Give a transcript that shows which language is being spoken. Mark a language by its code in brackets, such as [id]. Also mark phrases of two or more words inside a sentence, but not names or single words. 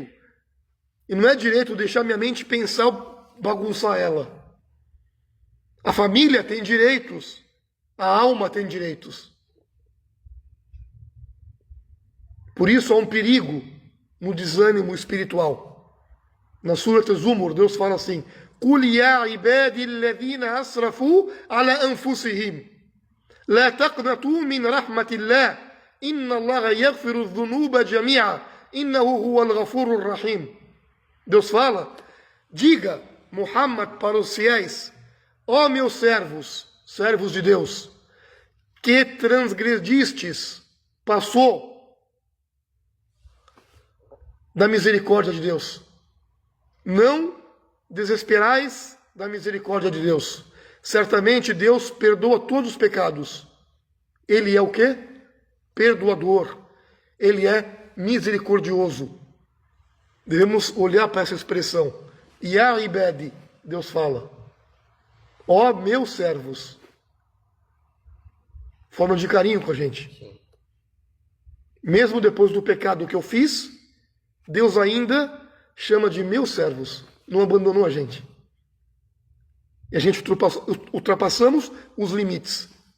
[pt] E não é direito deixar minha mente pensar, bagunçar ela. A família tem direitos. A alma tem direitos. Por isso há um perigo no desânimo espiritual. Na Surat Az-Zumur, Deus fala assim, [ar] قُلْ يَا عِبَادِ الَّذِينَ أَسْرَفُوا عَلَى أَنفُسِهِمْ لَا تَقْنَطُوا مِنْ رَحْمَةِ اللَّهِ إِنَّ اللَّهَ يَغْفِرُ الذُّنُوبَ جَمِيعًا إِنَّهُ هُوَ الْغَفُورُ الرَّحِيمُ. [pt] Deus fala, diga, Muhammad, para os fiéis, ó meus servos, servos de Deus, que transgredistes, passou da misericórdia de Deus. Não desesperais da misericórdia de Deus. Certamente Deus perdoa todos os pecados. Ele é o quê? Perdoador. Ele é misericordioso. Devemos olhar para essa expressão. [ar] يا عبادي, [pt] Deus fala. Ó meus servos. Forma de carinho com a gente. Mesmo depois do pecado que eu fiz, Deus ainda chama de meus servos, não abandonou a gente. E a gente ultrapassamos os limites.